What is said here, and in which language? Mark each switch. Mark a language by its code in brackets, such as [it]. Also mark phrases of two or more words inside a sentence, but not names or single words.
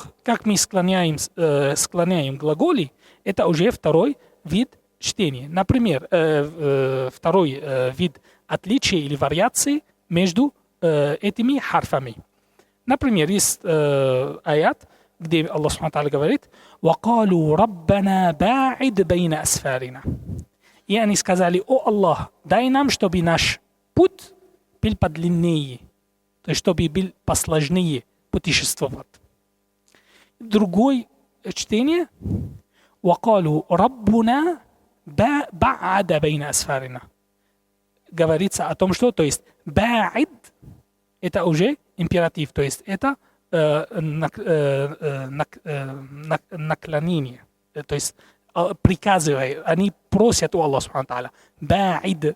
[ru] Как мы склоняем глаголи, это уже второй вид чтения. Например, второй вид отличия или вариации между этими харфами. Например, есть аят, где Аллах [ar] سبحانه تعالى [ru] говорит: [ar] وَقَالُوا رَبَّنَا بَاعِدْ بَيْنَ أَسْفَارِنَا. [ru] И они сказали: «О Аллах, дай нам, чтобы наш путь был подлиннее, то есть чтобы был посложнее путешествовать». Другое чтение: [ar] وَقَالُوا رَبُّنَا بَعَدَ بَيْنَ أَسْفَارِنَا. [ru] Говорится о том, что, то есть ба'ид — это уже императив, то есть это наклонение, то есть приказывая, они просят у Аллаха [ar] سبحانه تعالى. [ru] Ба'ид.